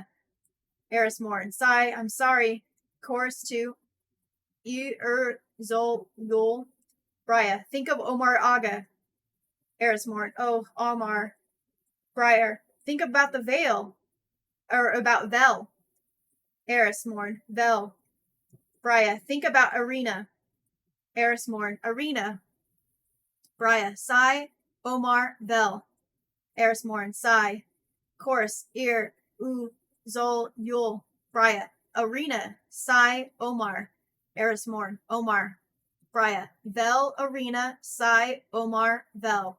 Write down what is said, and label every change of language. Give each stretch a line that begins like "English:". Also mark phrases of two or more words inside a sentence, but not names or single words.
English: Erismorn. Sai. I'm sorry. Chorus 2. Zol, Yul. Brya. Think of Omar Aga. Erismorn. Oh, Omar. Brya. Think about the veil. Or about Vel. Erismorn. Vel. Brya. Think about Arena. Erismorn. Arena. Brya. Sai. Omar. Vel. Erismorn. Sai. Chorus. Zol, Yul. Brya. Arena. Sai. Omar. Erismorn. Omar. Brya. Vel. Arena. Sai. Omar. Vel.